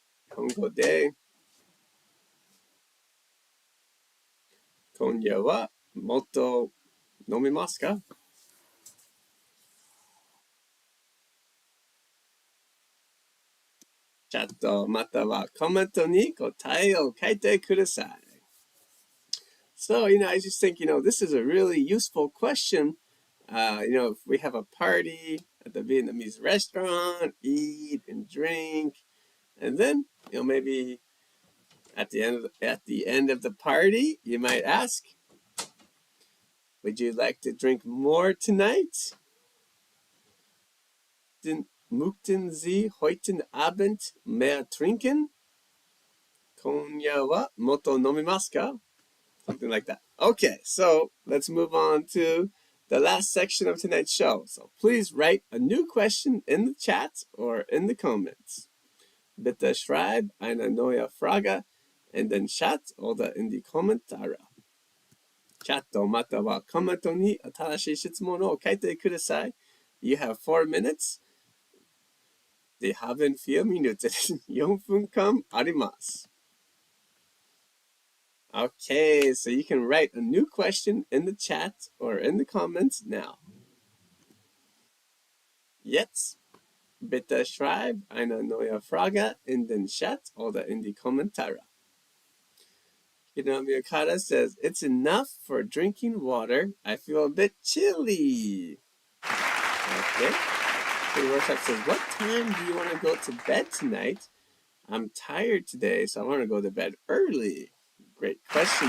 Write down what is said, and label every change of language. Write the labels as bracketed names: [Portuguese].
[Japanese] 日本語で今夜はもっと飲みますか？チャットまたはコメントに答えを書いてください。 [English] So, I just think, this is a really useful question. If we have a party at the Vietnamese restaurant, eat and drink, and then, maybe at the end of the party, you might ask, would you like to drink more tonight? [German] Möchten Sie heute Abend mehr trinken? [Japanese] 今夜はもっと飲みますか? [English] Something like that. Okay, so let's move on to the last section of tonight's show. So please write a new question in the chat or in the comments. [German] Bitte schreib eine neue Frage in den Chat oder in die Kommentare. [Japanese] チャットまたはコメントに新しい質問を書いてください. [English] You have 4 minutes. [German] Sie haben 4 Minuten. [Japanese] 4分間あります. [English] Okay, so you can write a new question in the chat or in the comments now. [German] Jetzt bitte schreib eine neue Frage in den Chat oder in die Kommentare. [English] Hinomi Okada says, it's enough for drinking water. I feel a bit chilly. Okay. The workshop says, what time do you want to go to bed tonight? I'm tired today, so I want to go to bed early. Great question.